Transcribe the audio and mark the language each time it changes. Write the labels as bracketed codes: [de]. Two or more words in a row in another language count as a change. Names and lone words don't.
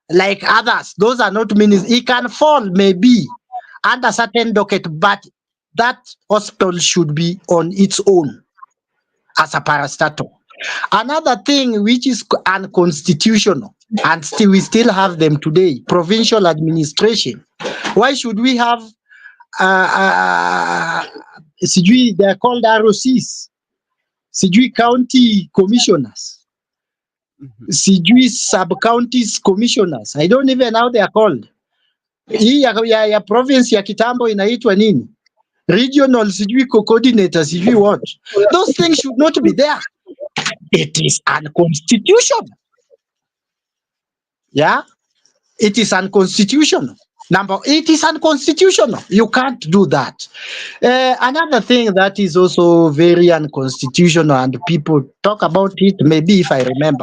[en] Those are not ministries. It can fall maybe under certain docket, but that hospital should be on its own as a parastatal. Another thing which is unconstitutional, and still we still have them today, provincial administration. Why should we have sijui they're called ROCs, sijui county commissioners, sijui sub-counties commissioners. I don't even know how they are called. [sw] Hii ya province ya kitambo inaitwa nini? [en] Regional sijui coordinator sijui what. Those things should not be there. It is unconstitutional. Yeah, it is unconstitutional. It is unconstitutional. You can't do that. Another thing that is also very unconstitutional, and people talk about it, maybe if I remember.